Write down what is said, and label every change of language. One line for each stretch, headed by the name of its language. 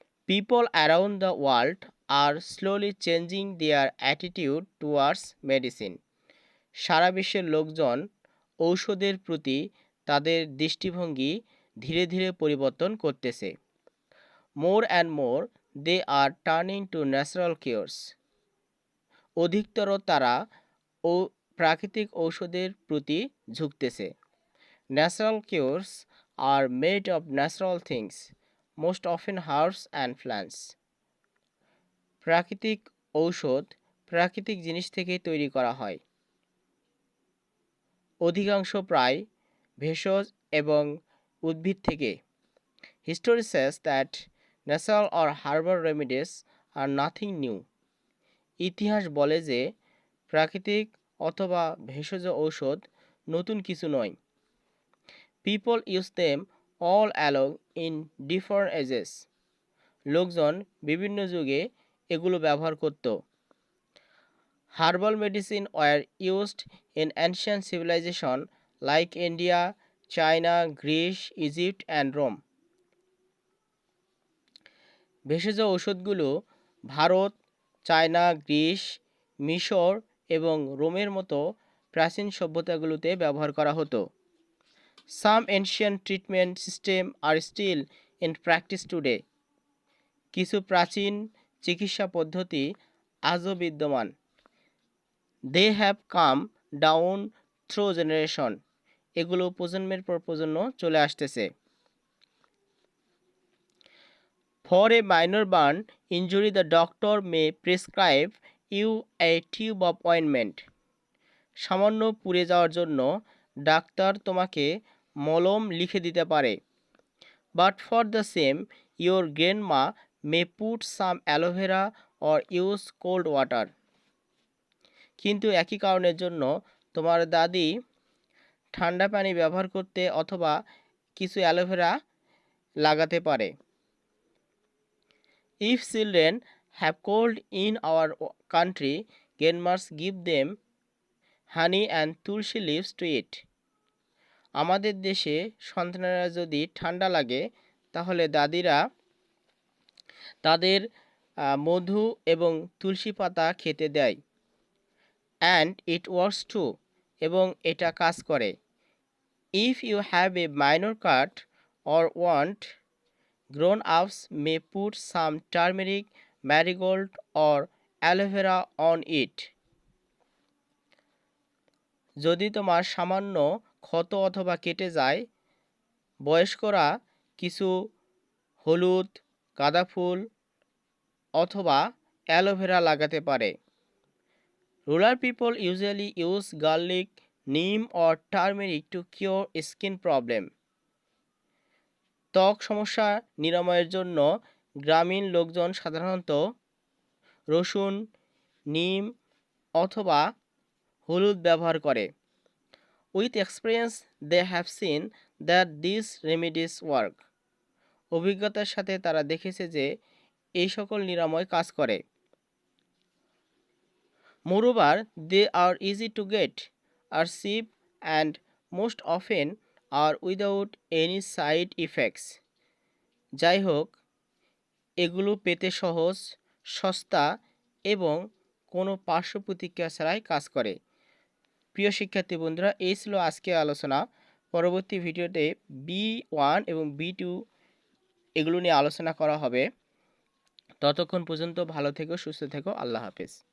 English: People around the world are slowly changing their attitude towards medicine.
Bangla: সারা বিশ্বের লোকজন ঔষধের প্রতি তাদের দৃষ্টিভঙ্গি ধীরে ধীরে পরিবর্তন করতেছে।
English: More and more they are turning to natural cures.
Bangla: অধিকতর তারা ও প্রাকৃতিক ঔষধের প্রতি ঝুঁকতেছে।
English: Natural cures are made of natural things, most often herbs and plants.
Bangla: প্রাকৃতিক ঔষধ প্রাকৃতিক জিনিস থেকেই তৈরি করা হয়। অধিকাংশ প্রায় ভেষজ এবং উদ্ভিদ থেকে।
English: History says that natural or herbal remedies are nothing new.
Bangla: ইতিহাস বলে যে প্রাকৃতিক অথবা ভেষজ ঔষধ নতুন কিছু নয়।
English: People use them all along in different ages.
Bangla: লোকজন বিভিন্ন যুগে এগুলো ব্যবহার করত।
English: Herbal medicine were used in ancient civilization like India, China, Greece, Egypt and Rome.
Bangla: ভেষজ ঔষধগুলো ভারত, চায়না, গ্রিস, মিশর এবং রোমের মতো প্রাচীন সভ্যতাগুলোতে ব্যবহার করা হতো।
English: Some ancient treatment systems are still in practice today.
Bangla: কিছু প্রাচীন চিকিৎসা পদ্ধতি আজও বিদ্যমান।
English: They have come down through generation.
Bangla: এগুলো প্রজন্মের পর প্রজন্ম চলে আসতেছে।
English: For a minor burn injury, the doctor may prescribe you a tube of ointment.
Bangla: সামান্য পুড়ে যাওয়ার জন্য ডাক্তার তোমাকে মলম লিখে দিতে পারে।
English: But for the same, your grandma may put some aloe vera or use cold water.
Bangla: কিন্তু একই কারণের জন্য তোমার দাদি ঠান্ডা পানি ব্যবহার করতে অথবা কিছু অ্যালোভেরা লাগাতে পারে।
English: If children have cold in our country, grandmas give them honey and tulsi leaves to eat.
Bangla: আমাদের দেশে সন্তানেরা যদি ঠান্ডা লাগে তাহলে দাদিরা তাদের মধু এবং তুলসী পাতা খেতে দেয়।
English: And it works too.
Bangla: এবং এটা কাজ করে।
English: If you have a minor cut or want, grown-ups may put some turmeric, marigold or aloe vera on it.
Bangla: যদি তোমার সামান্য ক্ষত অথবা কেটে যায়, বয়স্করা কিছু হলুদ, গাঁদা ফুল অথবা অ্যালোভেরা লাগাতে পারে।
English: Rural people usually use garlic, neem or turmeric to cure skin problem.
Bangla: ত্বক সমস্যা নিরাময়ের জন্য গ্রামীণ লোকজন সাধারণত রসুন, নিম অথবা হলুদ ব্যবহার করে।
English: With experience they have seen that these remedies work.
Bangla: অভিজ্ঞতার সাথে তারা দেখেছে যে এই সকল নিরাময় কাজ করে।
English: Moreover, they are easy to get, are cheap and most often are without any side effects.
Bangla: যাই হোক, এগুলো পেতে সহজ, সস্তা এবং কোনো পার্শ্ব প্রতিক্রিয়া ছাড়াই কাজ করে। প্রিয় শিক্ষার্থী বন্ধুরা, এই ছিল আজকের আলোচনা। পরবর্তী ভিডিওতে B1 এবং B2 এগুলো নিয়ে আলোচনা করা হবে। ততক্ষণ পর্যন্ত ভালো থেকো, সুস্থ থেকো। আল্লাহ হাফেজ।